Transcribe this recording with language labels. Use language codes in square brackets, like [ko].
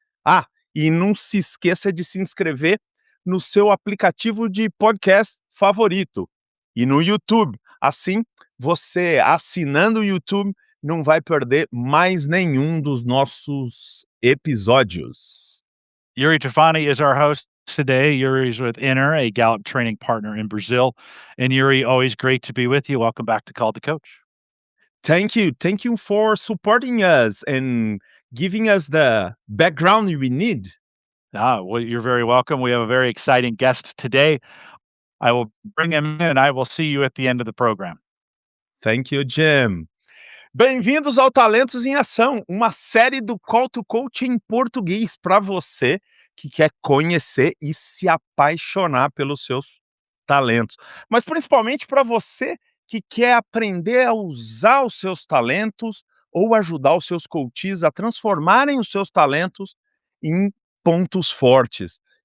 [pt] Ah, e não se esqueça de se inscrever no seu aplicativo de podcast favorito e no YouTube. Assim, você assinando o YouTube não vai perder mais nenhum dos nossos episódios. [en] Yuri Tefani is our host today. Yuri's with Inner, a Gallup training partner in Brazil. And Yuri, always great to be with you. Welcome back to Called to Coach. Thank you. Thank you for supporting us and giving us the background we need. Well, you're very welcome. We have a very exciting guest today. I will bring him in and I will see you at the end of the program. Thank you, Jim. [pt] Bem-vindos ao Talentos em Ação, uma série do Call to Coach em português para você que quer conhecer e se apaixonar pelos seus talentos, mas principalmente para você que quer aprender a usar os seus talentos ou ajudar os seus coaches a transformarem os seus talentos em pontos fortes.